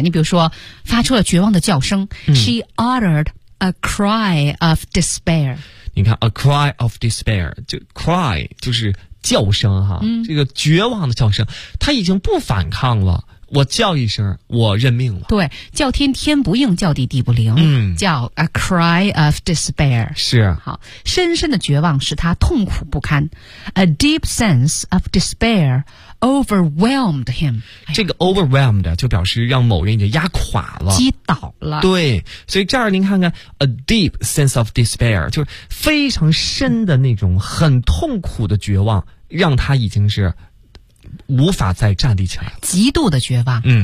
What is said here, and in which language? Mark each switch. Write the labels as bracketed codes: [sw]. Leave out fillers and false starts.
[zh] 你比如说发出了绝望的叫声， [en] She uttered a cry of despair。 [zh] 你看 [en] a cry of despair， [zh] 就 cry 就是叫声哈，这个绝望的叫声，他已经不反抗了，我叫一声我认命了。对，叫天天不应，叫地地不灵，叫 [en] a cry of despair。 [zh] 是，好，深深的绝望使他痛苦不堪， [en] a deep sense of despair overwhelmed him。 [zh] 这个 overwhelmed 就表示让某人已经压垮了，击倒了。对，所以这儿您看看 [en] a deep sense of despair [zh] 就是非常深的那种很痛苦的绝望，让他已经是无法再站立起来，极度的绝望。